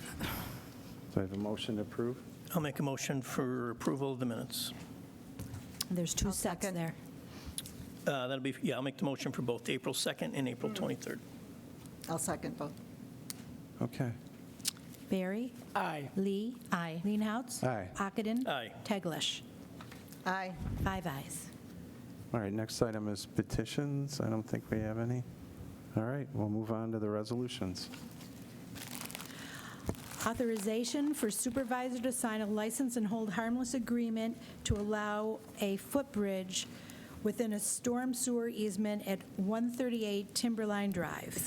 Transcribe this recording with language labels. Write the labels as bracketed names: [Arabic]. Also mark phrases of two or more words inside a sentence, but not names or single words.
[English] So I have a motion to approve. I'll make a motion for approval of the minutes. There's two sets second. there. That'll be, yeah, I'll make the motion for both April 2nd and April 23rd. I'll second both. Okay. Barry? Aye. Lee? Aye. Leenhouts? Aye. Ockenden? Aye. Teglash? Aye. 5 ayes. All right, next item is petitions. I don't think we have any. All right, we'll move on to the resolutions. Authorization for supervisor to sign a license and hold harmless agreement to allow a footbridge within a storm sewer easement at 138 Timberline Drive.